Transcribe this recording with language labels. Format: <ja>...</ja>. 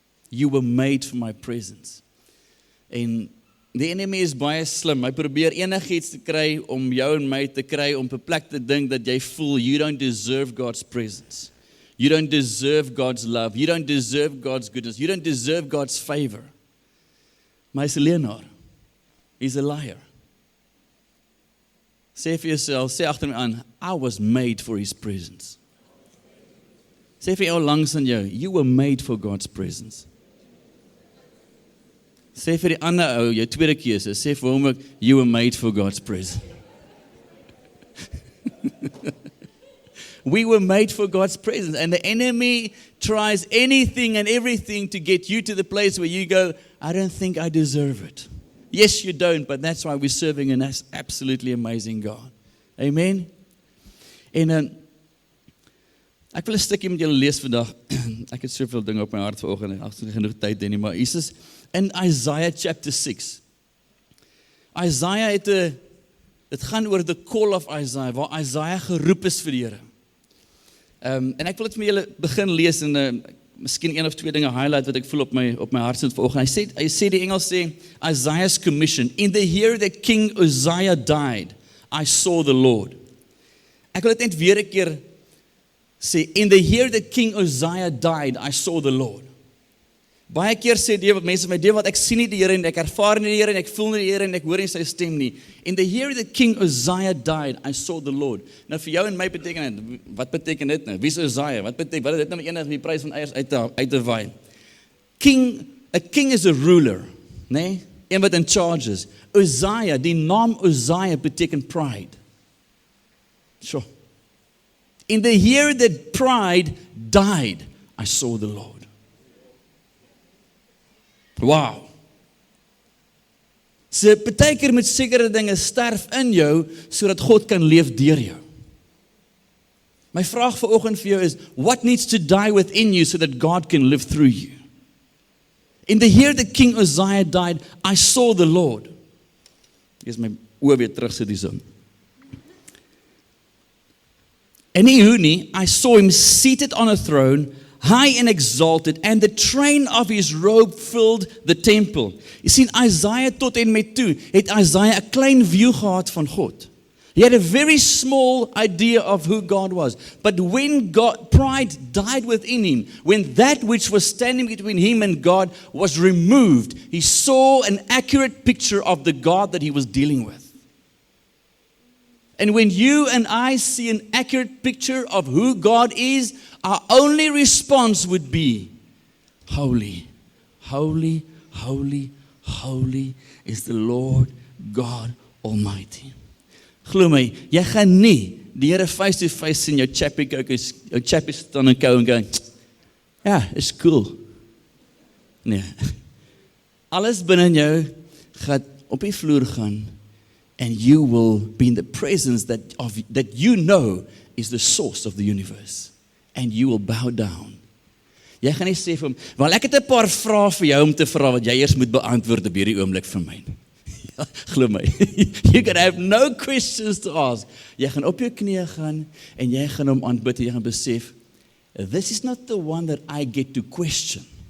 <en>You were made for my presence.</en> <af>En die enemy is baie slim. Hy probeer enigiets te kry om jou en my te kry om op 'n plek te dink dat jy voel</af> <en>you don't deserve God's presence. You don't deserve God's love. You don't deserve God's goodness. You don't deserve God's favor.</en> <af>Maar hy's 'n leienaar.</af> <en>He's a liar.</en> <af>Sê vir jouself, sê agter my aan,</af> <en>I was made for His presence.</en> <af>Sê vir jou langs aan jou,</af> <en>you were made for God's presence.</en> <af>Sê vir die ander ou, jou tweede keuse, sê vir hom ook,</af> <en>you were made for God's presence. We were made for God's presence, and the enemy tries anything and everything to get you to the place where you go, I don't think I deserve it. Yes, you don't, but that's why we're serving an absolutely amazing God. Amen?</en> <af>En ek wil 'n stukkie met julle lees vandag. Ek het soveel dinge op my hart vanoggend en ek het nie genoeg tyd nie, maar Jesus in Isaiah chapter 6. Isaiah dit gaan oor</af> <en>the call of Isaiah,</en> <af>waar Isaiah geroep is vir die Here. En ek wil dit met julle begin lees en miskien een of twee dinge highlight wat ek voel op my hart sit vanoggend. Hy sê die Engels sê</af> <en>Isaiah's commission. In the year that King Uzziah died, I saw the Lord.</en> <af>Ek wil dit net weer 'n keer sê,</af> <en>in the year that King Uzziah died, I saw the Lord.</en> <af>Baie keer sê mense my wat ek sien nie die Here en ek ervaar nie die Here en ek voel nie die Here en ek hoor nie sy stem nie.</af> <en>In the year that King Uzziah died, I saw the Lord.</en> <af>Nou vir jou en my beteken dit, wat beteken dit nou? Wie is Uzziah? Wat het dit nou enig die prys van eiers uit te waai?</af> <en>A king is a ruler, nee?</en> <af>Een wat</af> <en>in charge is.</en> <af>Uzziah, die naam Uzziah beteken pride. Sure.</af> <en>In the year that pride died, I saw the Lord. Wow.</en> <af>So partykeer met sekere dinge sterf in jou sodat God kan leef deur jou. My vraag vanoggend vir jou is,</af> <en>what needs to die within you so that God can live through you? In the year that King Uzziah died, I saw the Lord.</en> <af>Ek is my oë weer terug sit hierso.</af> <en>En I saw him seated on a throne, high and exalted, and the train of his robe filled the temple.</en> <af>Jy sien, Isaiah tot en met toe, het Isaiah 'n klein view gehad van God.</af> <en>He had a very small idea of who God was. But when pride died within him, when that which was standing between him and God was removed, he saw an accurate picture of the God that he was dealing with. And when you and I see an accurate picture of who God is, our only response would be, holy, holy, holy, holy is the Lord God Almighty.</en> <af>Glo my, jy gaan nie die Here</af> <en>face to face</en> <af>sien, jou chappie staan en kou en gaan, ja, is cool. Nee, alles binne jou gaan op die vloer gaan,</af> <en>and you will be in the presence that you know is the source of the universe. And you will bow down.</en> <af>Jy gaan nie sê vir hom, wel ek het 'n paar vrae vir jou om te vra wat jy eers moet beantwoord op hierdie oomblik vir my. Ja, glo my.</af> <en>You can have no questions to ask.</en> <af>Jy gaan op jou knieë gaan en jy gaan hom aanbid en jy gaan besef,</af> <en>this is not the one that I get to question.</en>